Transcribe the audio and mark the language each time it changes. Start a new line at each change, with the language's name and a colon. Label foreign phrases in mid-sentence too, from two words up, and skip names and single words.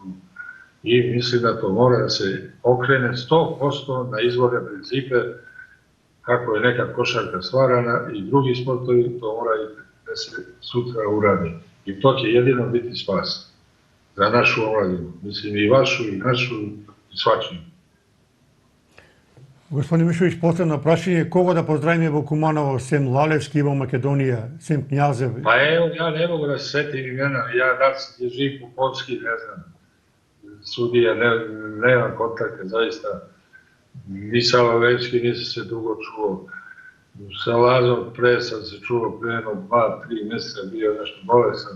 Serbian: I mislim da to mora da se okrene 100% na izvorne principe, kako je neka košarka stvarana i drugi sportovi, to mora da se sutra uradi. I to će jedino biti spas za našu omladinu. Mislim i vašu i našu i svačinu.
Macedonian: Господин Мишевиќ, последно прашање, кого да поздравиме во Куманово, сем Лалевски во Македонија, сем Књазев?
Serbian: Па ево, ja ne mogu da se setim imena, ja danas je živ Pupovski, ne znam, sudija, nemam kontakte, zaista, ni sa Lalevski, nisam se dugo čuo. Sa Lazom pre sam se čuo pre jedno 2-3 mjeseca, bio nešto bolesan.